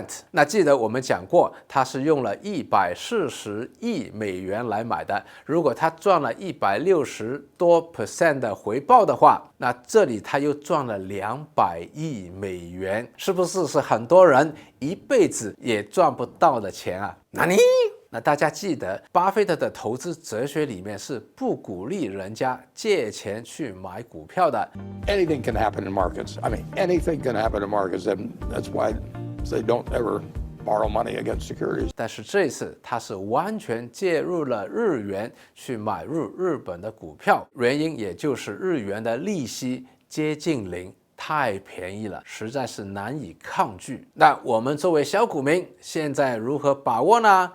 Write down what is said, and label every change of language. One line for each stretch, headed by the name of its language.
Chinese: 那记得我们讲过，他是用了140亿美元来买的，如果他赚了160多%的回报的话，那这里他又赚了200亿美元，是不是很多人一辈子也赚不到的钱啊？那大家记得，巴菲特的投资哲学里面是不鼓励人家借钱去买股票的。
English: Anything can happen in markets. I mean, anything can happen in markets, and that's why they don't ever borrow money against securities.
Chinese: 但是这一次他是完全介入了日元去买入日本的股票，原因也就是日元的利息接近0，太便宜了，实在是难以抗拒。那我们作为小股民，现在如何把握呢？